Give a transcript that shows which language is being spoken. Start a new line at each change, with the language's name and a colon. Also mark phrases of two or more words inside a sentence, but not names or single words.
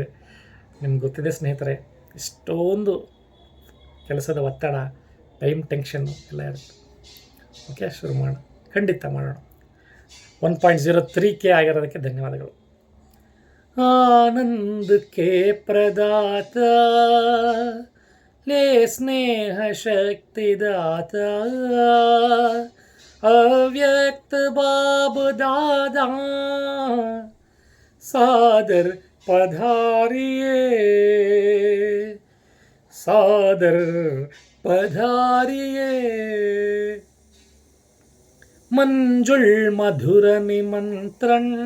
Kannada: ನಿಮ್ಗೆ ಗೊತ್ತಿದೆ ಸ್ನೇಹಿತರೆ, ಇಷ್ಟೊಂದು ಕೆಲಸದ ಒತ್ತಡ, ಟೈಮ್ ಟೆನ್ಷನ್ನು ಎಲ್ಲ ಇರುತ್ತೆ. ಓಕೆ, ಶುರು ಮಾಡೋಣ. ಖಂಡಿತ ಮಾಡೋಣ. 1.03K ಆಗಿರೋದಕ್ಕೆ ಧನ್ಯವಾದಗಳು.
Hindi: आनंद के प्रदाता ले स्नेह शक्ति दाता अव्यक्त बाब दादा सादर पधारिए सादर पधारिए मंजुल मधुर निमंत्रण